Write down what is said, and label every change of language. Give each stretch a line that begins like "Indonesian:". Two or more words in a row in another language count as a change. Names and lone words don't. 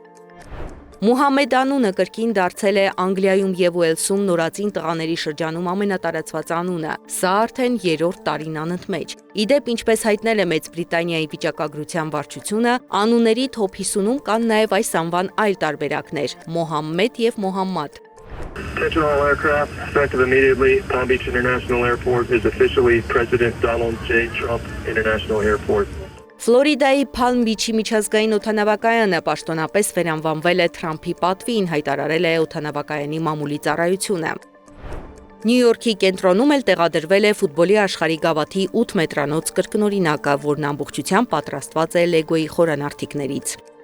Armenian: Մուհամմեդ անունը կրկին դարձել է Անգլիայում եւ Ուելսում նորածին տղաների շրջանում ամենատարածված անունը։ Սա արդեն 3-րդ տարին անընդմեջ։ Իդեպ, ինչպես հայտնել է Մեծ Բրիտանիայի վիճակագրության վարչությունը, անունների թոփ 50-ում կան նաեւ այս անվան այլ տարբերակներ՝ Մոհամմեդ եւ Մոհամմադ։
English: Attention all aircraft, effective immediately, Palm Beach International Airport is officially President Donald J. Trump International Airport.
Armenian: Ֆլորիդայի Palm Beach-ի միջազգային օդանավակայանը պաշտոնապես վերանվանվել է Թրամփի պատվին, հայտարարել է օդանավակայանի մամուլի ծառայությունը։ Նյու Յորքի կենտրոնում էլ տեղադրվել է ֆուտբոլի աշխարհի գավաթի 8 մետրանոց կրկնօրինակը, որն ամբողջությամբ պատրաստված է Լեգոյի խորանարդիկներից։